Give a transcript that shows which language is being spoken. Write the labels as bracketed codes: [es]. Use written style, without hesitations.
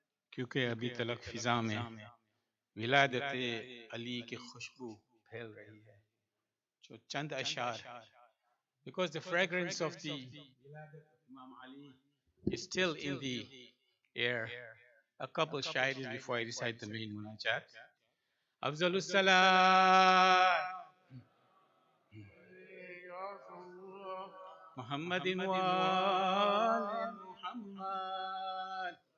[ur] کیونکہ ابھی تلک فضا میں ولادت علی کی خوشبو پھیل رہی ہے. جو چند اشعار [en] because the fragrance of the ولادت Imam Ali is still in the air. A couple shairis before I recite the main munajat. [ar] أفضل الصلاة محمد وآل محمد.